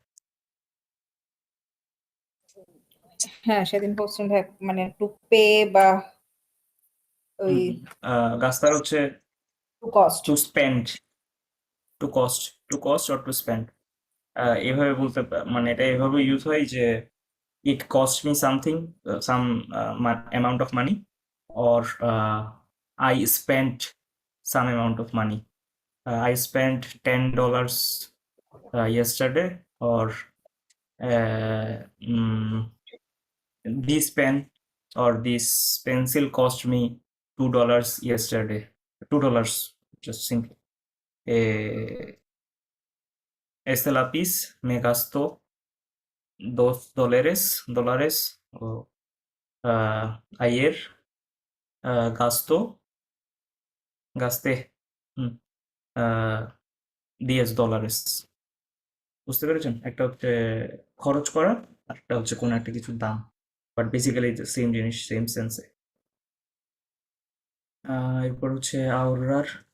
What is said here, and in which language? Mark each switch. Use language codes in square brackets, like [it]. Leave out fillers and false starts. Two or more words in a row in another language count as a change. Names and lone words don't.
[bn] হ্যাঁ, সেদিন বলছেন ভাই, মানে [en] to pay [bn] বা ওই গাস্তার হচ্ছে [en] to cost. to spend, to cost or to spend. [bn] এভাবে মানে এটা এভাবে ইউজ হয় যে [en] it cost me something, some amount of money, or I spent some amount of money. I spent $10 yesterday, or this pen or this pencil cost me $2 yesterday. $2, just simply. [es] Este lápiz me gastó $2 o ayer gasté হুম, $10। [bn] বুঝতে পেরেছেন? একটা হচ্ছে খরচ করা, আর একটা হচ্ছে কোনো একটা কিছুর দাম, [en] but basically same [bn] জিনিস, [en] same sense. [bn] এরপর হচ্ছে আওরার।